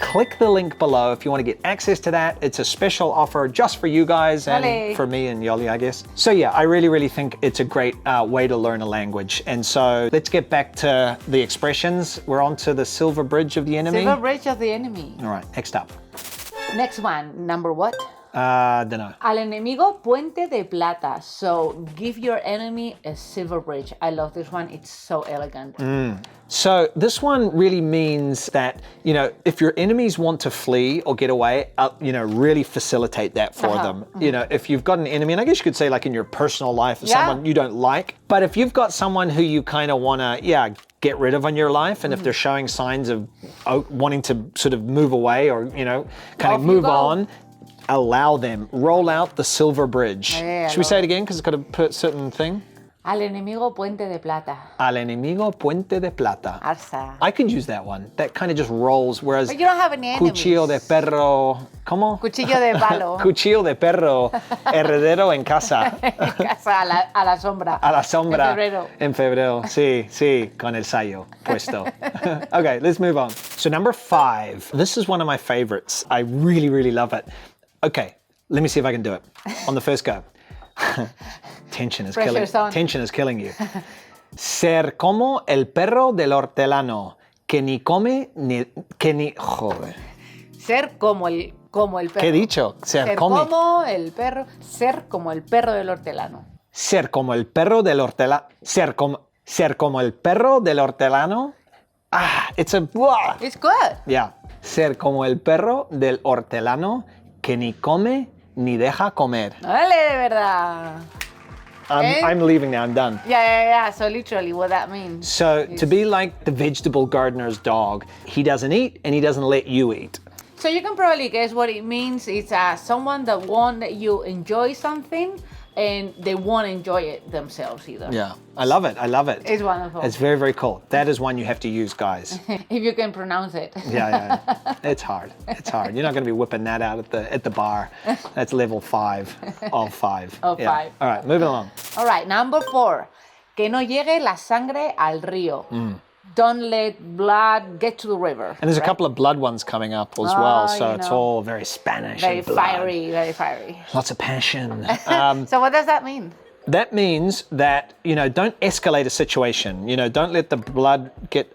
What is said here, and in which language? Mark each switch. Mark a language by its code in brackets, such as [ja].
[en] Click the link below if you want to get access to that. It's a special offer just for you guys and for me and Yoli, I guess. So yeah, I really, really think it's a great way to learn a language. And so let's get back to the expressions. We're on to the silver bridge of the enemy. Silver bridge of the enemy. All right, next up. Next one, number what? Don't know. [es] Al enemigo, puente de plata. [en] So give your enemy a silver bridge. I love this one. It's so elegant. So this one really means that, you know, if your enemies want to flee or get away, you know, really facilitate that for them. You know, if you've got an enemy, and I guess you could say like in your personal life, someone you don't like, but if you've got someone who you kind of want to, get rid of in your life, and if they're showing signs of wanting to sort of move away or, you know, kind of move on, allow them, roll out the silver bridge. Should we say it again? Because it's got a certain thing. [es] Al enemigo, puente de plata. Al enemigo, puente de plata. Hasta. [en] I could use that one. That kind of just rolls, whereas But you don't have any enemies. [es] cuchillo de perro, ¿cómo? Cuchillo de palo. Cuchillo de perro, herrero en casa. Casa a la sombra. A la sombra. En febrero. En febrero, sí, con el sayo puesto. [en] Okay, let's move on. So number 5. This is one of my favorites. I really, really love it. Okay, let me see if I can do it on the first go. Tension is killing you. [es] Ser como el perro del hortelano, que ni come ni joder. Ser como el perro. ¿Qué he dicho? Ser como el perro. Ser como el perro del hortelano. Ser como el perro del hortelano. Ser como el perro del hortelano. [en] It's good. Yeah. [es] Ser como el perro del hortelano, que ni come ni deja comer. Dale, de verdad. [en] I'm leaving now, I'm done. Yeah. So literally what that means. So to be like the vegetable gardener's dog, he doesn't eat and he doesn't let you eat. So you can probably guess what it means. It's someone that won't let you enjoy something and they won't enjoy it themselves either. Yeah, I love it. It's wonderful. It's very, very cool. That is one you have to use, guys. If you can pronounce it. Yeah. It's hard. You're not going to be whipping that out at the bar. That's level 5 of 5. Of 5. All right, moving along. All right, number 4. [es] Que no llegue la sangre al río. [en] Don't let blood get to the river. And there's a couple of blood ones coming up as well, so it's all very Spanish very and blood. Very fiery. Lots of passion. So what does that mean? That means that, you know, don't escalate a situation. You know, don't let the blood get...